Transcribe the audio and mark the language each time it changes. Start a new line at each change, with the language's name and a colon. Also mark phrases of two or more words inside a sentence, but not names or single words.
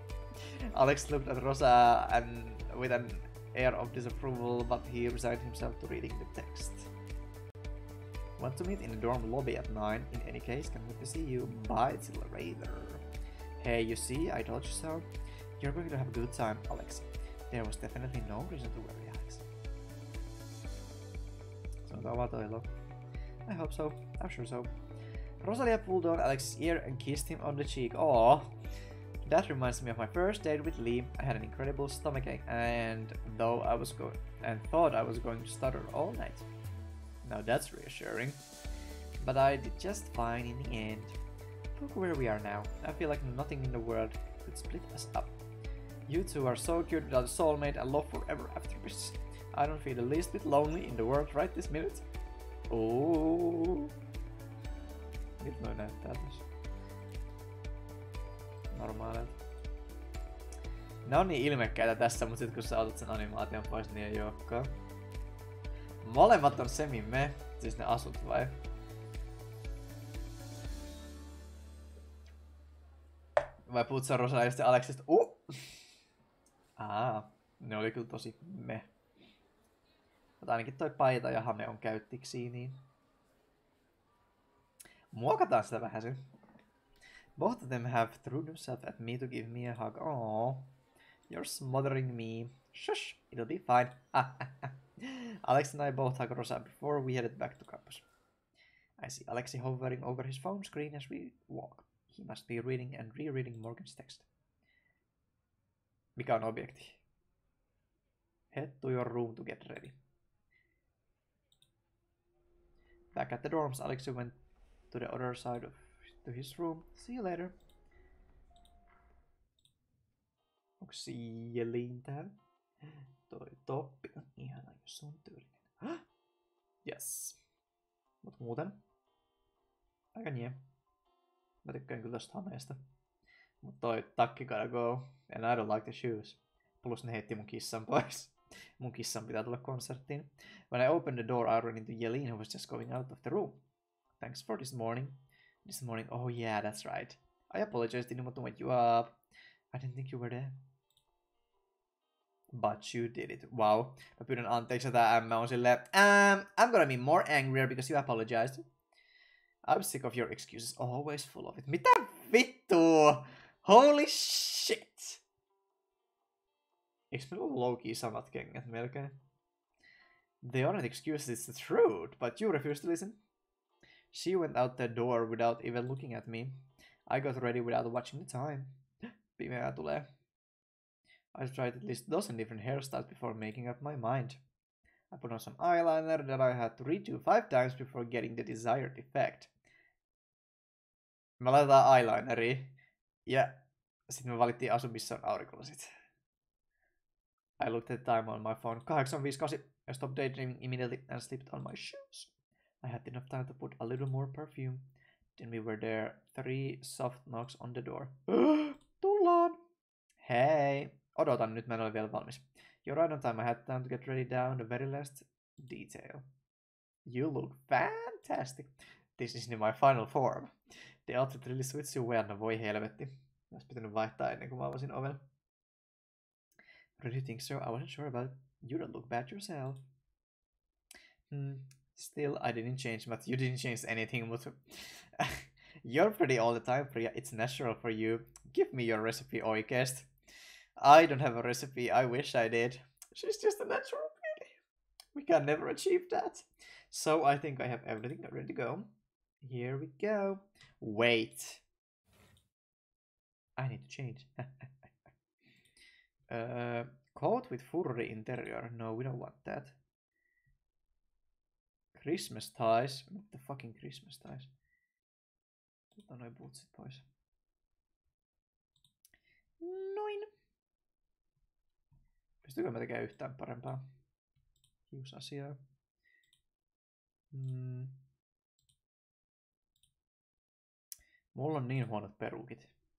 English: Alex looked at Rosa and with an air of disapproval, but he resigned himself to reading the text. Want to meet in the dorm lobby at 9? In any case, can't wait to see you. Bye till later. Hey, you see, I told you so. You're going to have a good time, Alex. There was definitely no reason to worry, Alex.
Finnish: Sanotaan vaan toivoa.
English: I hope so. I'm sure so. Rosalia pulled on Alex's ear and kissed him on the cheek. Aww. That reminds me of my first date with Lee. I had an incredible stomachache and thought I was going to stutter all night. Now that's reassuring. But I did just fine in the end. Look where we are now. I feel like nothing in the world could split us up. You two are so cute without a soulmate and love forever after this. I don't feel the least bit lonely in the world right this minute.
Finnish: Oh. Nyt noi näyttää tässä. Normaalilta. Ne on niin ilmekkäitä tässä, mutta sit kun sä otat sen animaation pois, niin ei ookaan. Molemmat on semi-me, siis ne asut vai? Vai puhut sä Rosalista ja Alexista? Ne oli kyllä tosi me. Mutta ainakin toi paita ja hame on käyttiksi, niin muokataan sitä vähän sen.
English: Both of them have thrown themselves at me to give me a hug. Aww. You're smothering me. Shush, it'll be fine. Alex and I both hugged Rosa before we headed back to campus. I see Alexi hovering over his phone screen as we walk. He must be reading and rereading Morgan's text.
Finnish: Mikä on objekti?
English: Head to your room to get ready. Back at the dorms, Alexi went to the other side to his room. See you later.
Finnish: Onko Jelin täällä? Toi toppi on ihana, jos on tyylinen. Yes. Mut muuten. Aika nie. Mä tykkään kyllä tosta hameesta. Mut toi takki
English: gotta go. And I don't like the shoes.
Finnish: Plus ne heitti mun kissan pois. Mun kissan pitää tulla konserttiin.
English: When I opened the door, I ran into Jelin, who was just going out of the room. Thanks for this morning. This morning, oh yeah, that's right. I apologize, didn't want to wake you up. I didn't think you were there. But you did it.
Finnish: Wow. Mä pyydän anteeksi, tää M on silleen,
English: I'm gonna be more angrier because you apologized. I'm sick of your excuses, always full of it.
Finnish: Mitä vittua?
English: Holy shit!
Finnish: Eikö meillä ole low-key samat kengät melkein?
English: They aren't excuses, it's the truth, but you refuse to listen. She went out the door without even looking at me. I got ready without watching the time.
Finnish: Pimeää tulee.
English: I tried at least a dozen different hairstyles before making up my mind. I put on some eyeliner that I had to redo 5 times before getting the desired effect.
Finnish: Me laitetaan eyelineria ja sitten me valittiin asu, missä on aurinkolasit.
English: I looked at the time on my phone. 8:58. I stopped daydreaming immediately and slipped on my shoes. I had enough time to put a little more perfume. Then we were there. 3 soft knocks on the door.
Finnish: Tullaan! Hei! Odotan nyt, mä en ole vielä valmis.
English: You're right on time. I had time to get ready down the very last detail. You look fantastic. This is in my final form. The outfit really suits you well.
Finnish: No voi helvetti. Olisi pitänyt vaihtaa ennen kuin mä avasin oven.
English: Really think so? I wasn't sure about it. You don't look bad yourself. Still, I didn't change, but you didn't change anything. But you're pretty all the time, Priya. It's natural for you. Give me your recipe, oikeesti. I don't have a recipe. I wish I did. She's just a natural beauty. We can never achieve that. So I think I have everything ready to go. Here we go. Wait. I need to change. Coat with furry interior. No, we don't want that. Christmas ties. What the fucking Christmas ties?
Finnish: Otetaan noi bootsit pois. Noin. Pystyykö mä tekemään yhtään parempaa hiusasiaa? Mulla on niin huonot perukit.